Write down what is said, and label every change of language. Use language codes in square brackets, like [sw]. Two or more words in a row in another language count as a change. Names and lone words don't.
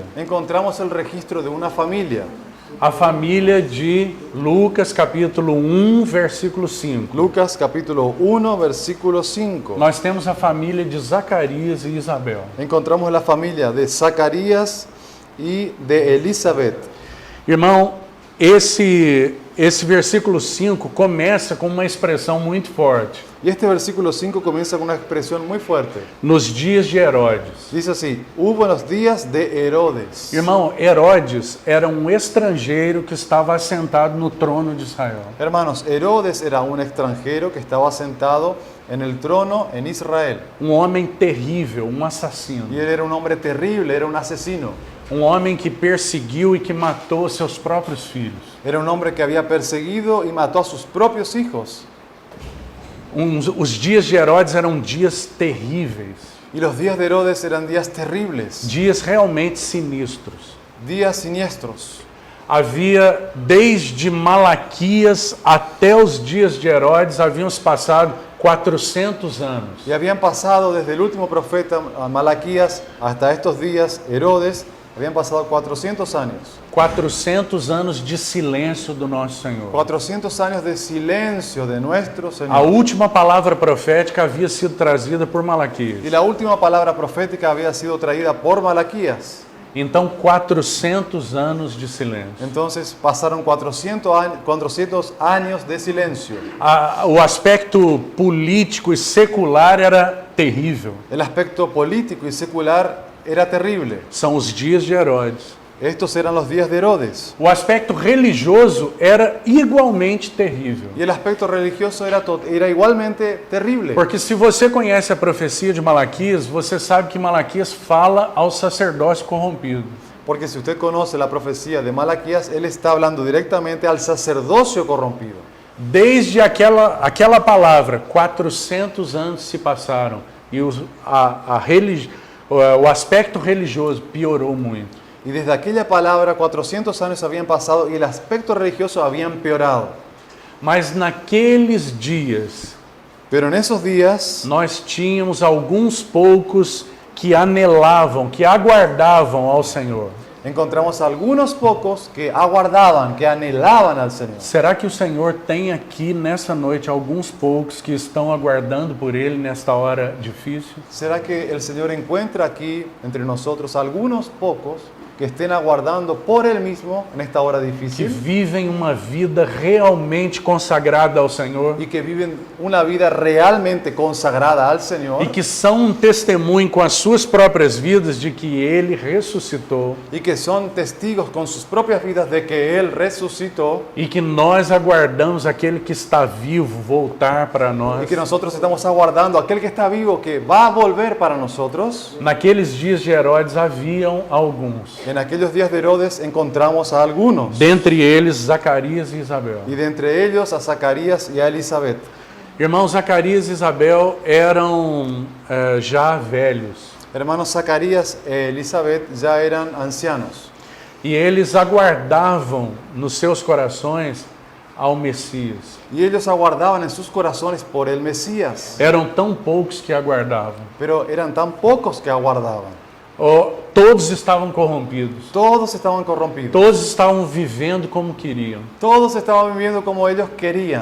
[es] encontramos el registro de una familia. [pt] A família de Lucas, capítulo 1, versículo 5. [es] Lucas capítulo 1, versículo 5. [pt] Nós temos a família de Zacarias e Isabel. [es] Encontramos la familia de Zacarías y de Elizabeth. [pt] Irmão, esse versículo 5 começa com uma expressão muito forte. [es] Y este versículo 5 comienza con una expresión muy fuerte. [pt] Nos dias de Herodes. [es] Dice así: hubo en los días de Herodes. [pt] Irmão, Herodes era um estrangeiro que estava assentado no trono de Israel. [es] Hermanos, Herodes era un extranjero que estaba sentado en el trono en Israel. [pt] Um homem terrível, um assassino. [es] Y él era un hombre terrible, era un asesino. [pt] Um homem que perseguiu e que matou seus próprios filhos. [es] Era un hombre que había perseguido y mató a sus propios hijos. [pt] Os dias de Herodes eram dias terríveis. [es] Y los días de Herodes eran días terribles, [pt] Dias realmente sinistros. [es] días siniestros. [pt] Havia, desde Malaquias até os dias de Herodes, haviam se passado 400 anos. [es] Y habían pasado desde el último profeta Malaquías hasta estos días, Herodes, habían pasado 400 años. [pt] 400 anos de silêncio do nosso Senhor. [es] 400 años de silencio de nuestro [pt] A [es] Señor. [pt] última palavra profética havia sido trazida por Malaquias. [es] Y la última palabra profética había sido traída por Malaquías. [pt] Então, 400 anos de silêncio. [es] Entonces pasaron 400 años de silencio. [pt] O aspecto político e secular era terrível. [es] El aspecto político y secular era terrible. [pt] São os dias de Herodes. [es] Estos eran los días de Herodes. [pt] O aspecto religioso era igualmente terrível. [es] Y el aspecto religioso era igualmente terrible. [pt] Porque se você conhece a profecia de Malaquias, você sabe que Malaquias fala ao sacerdócio corrompido. [es] Porque si usted conoce la profecía de Malaquías, él está hablando directamente al sacerdocio corrompido. [pt] Desde aquela palavra, 400 anos se passaram e o aspecto religioso piorou muito. [es] Y desde aquella palabra 400 años habían pasado y el aspecto religioso había empeorado. [pt] Mas naqueles dias, [es] Pero en esos días [pt] nós tínhamos alguns poucos que anelavam, que aguardavam ao Senhor. [es] encontramos algunos pocos que aguardaban, que anhelaban al Señor. [pt] Será que o Senhor tem aqui nessa noite alguns poucos que estão aguardando por Ele nesta hora difícil? [es] ¿Será que el Señor encuentra aquí entre nosotros algunos pocos que estén aguardando por Él mismo en esta hora [pt] Que [es] difícil [pt] vivem uma vida realmente consagrada ao Senhor [es] y que viven una vida realmente consagrada al Señor [pt] e que são um testemunho com as suas próprias vidas de que Ele ressuscitou [es] y que son testigos con sus propias vidas de que Él resucitó [pt] e que nós aguardamos aquele que está vivo voltar para [es] y [pt] nós? [es] que nosotros estamos aguardando a aquel que está vivo que va a volver para nosotros? [pt] Naqueles dias de Herodes haviam alguns, [es] En aquellos días de Herodes encontramos a algunos, [pt] dentre eles Zacarias e Isabel. [es] y de entre ellos a Zacarías y a Elizabeth. [pt] Irmãos, Zacarias e Isabel eram já velhos [es] Hermanos, Zacarías e Elizabeth ya eran ancianos [pt] e eles aguardavam nos seus corações ao Messias. [es] y ellos aguardaban en sus corazones por el Mesías, [pt] Eram tão poucos que aguardavam. [es] pero eran tan pocos que aguardaban. [pt] Todos estavam corrompidos. [es] Todos estaban corrompidos, [pt] Todos estavam vivendo como queriam. [es] todos estaban viviendo como ellos querían,